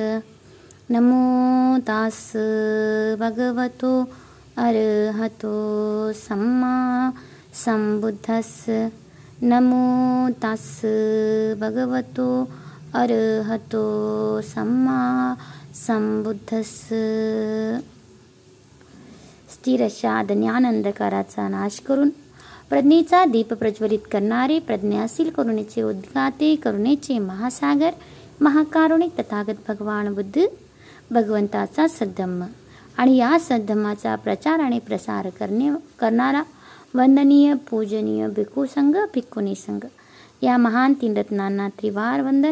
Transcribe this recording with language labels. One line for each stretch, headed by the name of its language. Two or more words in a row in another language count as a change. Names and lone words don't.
Pali: नमो तास भगवतो अरहतो सम्मा संबुद्धस्स। नमो तास भगवतो अरहतो सम्मा संबुद्धस्स।
Marathi: स्थिर अशा ज्ञानांधकाराचा नाश करून प्रज्ञेचा दीप प्रज्वलित करणारे, प्रज्ञाशील करुणेचे उद्गाते, करुणेचे महासागर, महाकारुणिक तथागत भगवान बुद्ध भगवंताचा सद्धम्म आणि या सद्धम्माचा प्रचार आणि प्रसार करणारा वंदनीय पूजनीय भिक्खू संघ, भिक्खुनी संघ या महान तीन रत्नांना त्रिवार वंदन.